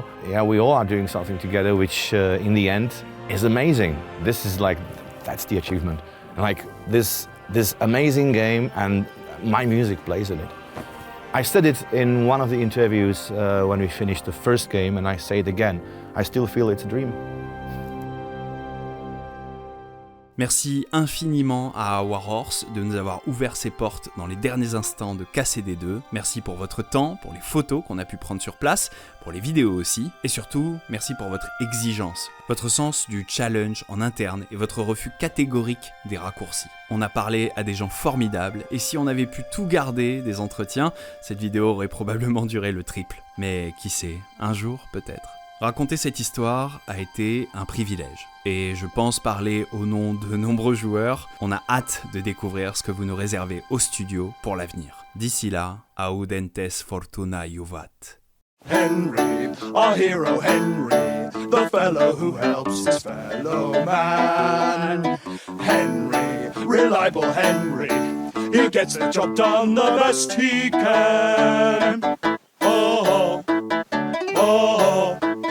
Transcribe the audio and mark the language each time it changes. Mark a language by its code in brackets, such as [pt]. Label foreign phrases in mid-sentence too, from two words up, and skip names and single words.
[en] Yeah, we all are doing something together, which in the end is amazing. This is like, that's the achievement. And like this amazing game, and my music plays in it. I said it in one of the interviews when we finished the first game, and I say it again, I still feel it's a dream. [fr] Merci infiniment à Warhorse de nous avoir ouvert ses portes dans les derniers instants de KCD2. Merci pour votre temps, pour les photos qu'on a pu prendre sur place, pour les vidéos aussi. Et surtout, merci pour votre exigence, votre sens du challenge en interne et votre refus catégorique des raccourcis. On a parlé à des gens formidables et si on avait pu tout garder des entretiens, cette vidéo aurait probablement duré le triple. Mais qui sait, un jour peut-être. Raconter cette histoire a été un privilège. Et je pense parler au nom de nombreux joueurs. On a hâte de découvrir ce que vous nous réservez au studio pour l'avenir. D'ici là, [la] audentes fortuna juvat. [en] Henry, our hero Henry, the fellow who helps his fellow man. Henry, reliable Henry, he gets the job done the best he can. Oh, oh, oh.